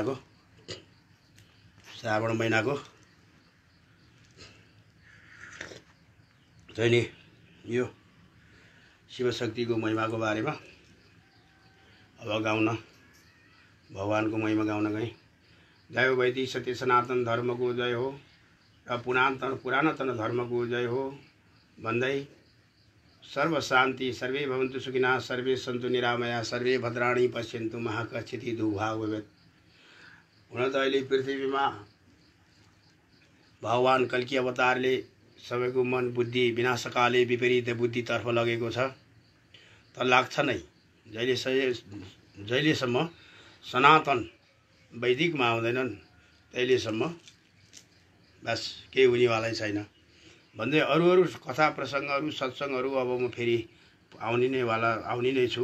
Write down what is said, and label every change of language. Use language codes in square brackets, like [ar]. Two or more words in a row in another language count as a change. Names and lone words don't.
[ne] महिनाको चाहिँ नि यो शिवशक्तिको महिमाको बारेमा अब गाउन भगवानको महिमा गाउन गएँ। जय हो वैदिक सत्य सनातन धर्मको जय हो र पुरातन धर्मको जय हो भन्दै [sa] सर्व शान्ति सर्वे भवन्तु सुखिनः सर्वे सन्तु निरामया सर्वे भद्राणि पश्यन्तु मा कश्चित् दुःखभाग् भवेत्। [ne] हुन त अहिले पृथ्वीमा भगवान कल्की अवतारले सबैको मन बुद्धि विनाशकाले विपरीत बुद्धितर्फ लगेको छ। त लाग्छ नै। जहिलेसम्म सनातन वैदिकमा आउँदैनन् तहिलेसम्म बस केही हुनेवालै छैन भन्दै अरू कथा प्रसङ्गहरू सत्सङ्गहरू अब म फेरि आउने नै छु।